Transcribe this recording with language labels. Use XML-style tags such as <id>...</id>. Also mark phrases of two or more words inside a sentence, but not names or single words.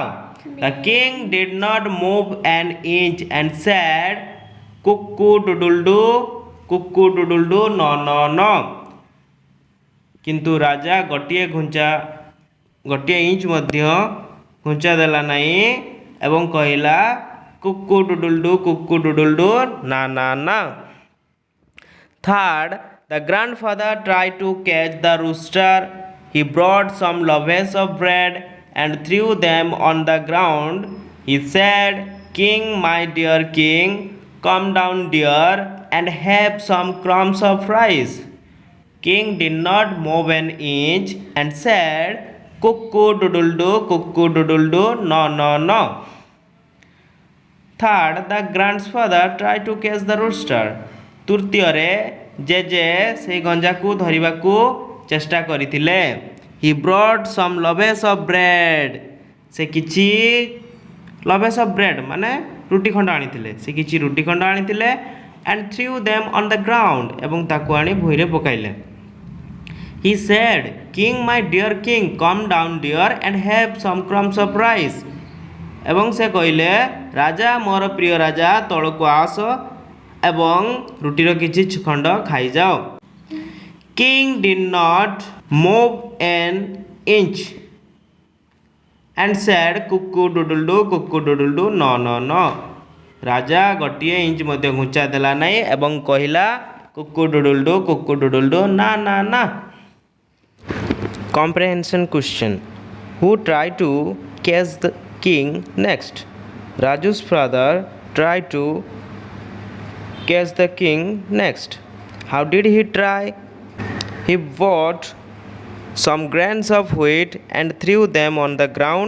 <en>the king did not move an inch and said, cuckoo doodle no no no.</en> <or>କିନ୍ତୁ ରାଜା ଗୋଟିଏ ଇଞ୍ଚ ମଧ୍ୟ ଘୁଞ୍ଚା ଦେଲା ନାହିଁ ଏବଂ କହିଲା, କୁକୁ ଡୁଡୁଲୁ ନା ନା ନା।</or> <en>Third, the grandfather tried to catch the rooster. He brought some loaves of bread and threw them on the ground. He said, "King, my dear king, come down dear and have some crumbs of rice." King did not move an inch and said, "Cuckoo doodle-doo, no, no, no." Third, the grandfather tried to catch the rooster.</en> <or>ତୃତୀୟରେ ଜେଜେ ସେହି ଗଞ୍ଜାକୁ ଧରିବାକୁ ଚେଷ୍ଟା କରିଥିଲେ।</or> <en>he brought some loaves of bread.</en> <or>ସେ କିଛି</or> <en>loaves of bread</en> <or>ମାନେ ରୁଟି ଖଣ୍ଡ ଆଣିଥିଲେ। ସେ କିଛି ରୁଟି ଖଣ୍ଡ ଆଣିଥିଲେ।</or> <en>and threw them on the ground,</en> <or>ଏବଂ ତାକୁ ଆଣି ଭୂଇଁରେ ପକାଇଲେ।</or> <en>He said, "King, my dear king, come down dear and have some crumbs of rice."</en> <or>ଏବଂ ସେ କହିଲେ, ରାଜା ମୋର ପ୍ରିୟ ରାଜା, ତଳକୁ ଆସ ଏବଂ ରୁଟିର କିଛି ଖଣ୍ଡ ଖାଇଯାଅ।</or> <en>King did not move an inch and said, "Cuckoo doodle-doo, no, no, no."</en> <or>ରାଜା ଗୋଟିଏ ଇଞ୍ଚ ମଧ୍ୟ ଘୁଞ୍ଚା ଦେଲା ନାହିଁ ଏବଂ କହିଲା, କୁକୁ ଡୁଡୁଲୁ ନା ନା ନା।</or> <en>Comprehension question. Who tried to catch the king next? Raju's father tried to catch the king next. How did he try? He bought some grains of wheat and threw them on the ground.</en>